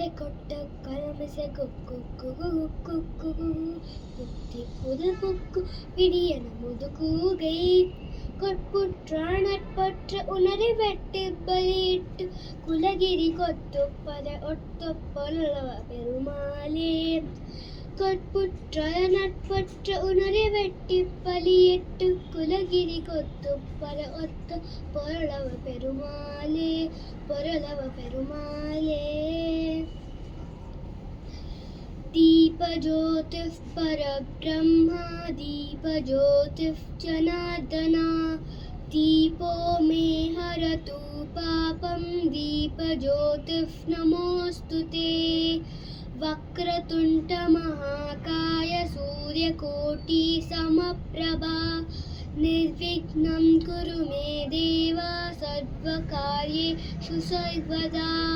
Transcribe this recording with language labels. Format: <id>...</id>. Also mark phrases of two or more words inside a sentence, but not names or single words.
<ta>கொட்ட கலமிசை கொக்கு குகு குக்கு குத்தி புது புக்கு பிடியன முதுகூகை கொட்புற்றானற்பற்ற உணரை வெட்டி பலியிட்டு குலகிரி கொத்து பறை ஒத்த பொல்லவ பெருமாளே கொட்புற்றானற்பற்ற உணரை வெட்டி பலியிட்டு குலகிரி கொத்து பறை ஒத்த பொல்லவ பெருமாளே பொருளவ பெருமாளே</ta> <sa>दीपज्योतिः परब्रह्मा दीपज्योतिः जनार्दना दीपो मे हरतु पापं दीपज्योतिः नमोऽस्तु ते वक्रतुण्डमहाकाय सूर्यकोटिसमप्रभा निर्विघ्नं कुरु मे देव सर्वकार्येषु सर्वदा</sa>